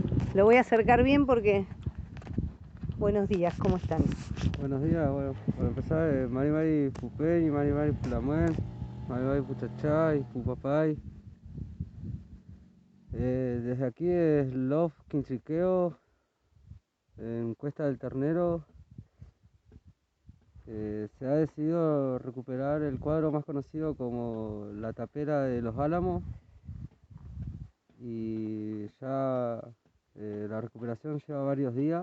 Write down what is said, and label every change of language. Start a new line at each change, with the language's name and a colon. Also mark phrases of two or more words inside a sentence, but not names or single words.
Spanish: Lo voy a acercar bien porque... Buenos días, ¿cómo están? Buenos días, bueno, para empezar,
Mapuche: Mari Mari Pupeñi, Mari Mari Pulamuen, Mari Mari Puchachay, Pupapay.
Spanish: Desde aquí es Love Quintriqueo, en Cuesta del Ternero. Se ha decidido recuperar el cuadro más conocido como La Tapera de los Álamos y ya la recuperación lleva varios días.